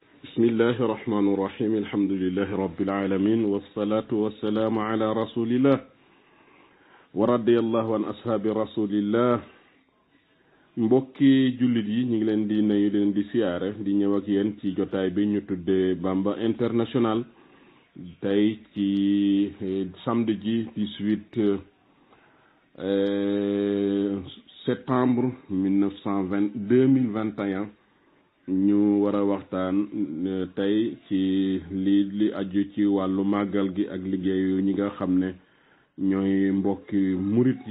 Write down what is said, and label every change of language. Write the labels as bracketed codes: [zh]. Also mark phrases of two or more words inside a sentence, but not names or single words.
[ar] بسم الله الرحمن الرحيم الحمد لله رب العالمين والصلاة والسلام على رسول الله ورضي الله عن أصحاب رسول الله [wo] mbokki jullit yi ñu ngi leen di nuyu leen di siyaare di ñëw ak yéen ci jotaay bi ñu tuddee Bamba International tey ci samedi ji 18 septembre 2021 ñu war a waxtaan tey ci li aju ci wàllu màggal gi ak liggéeyu ñi nga xam ne ñooy mbokki murit yi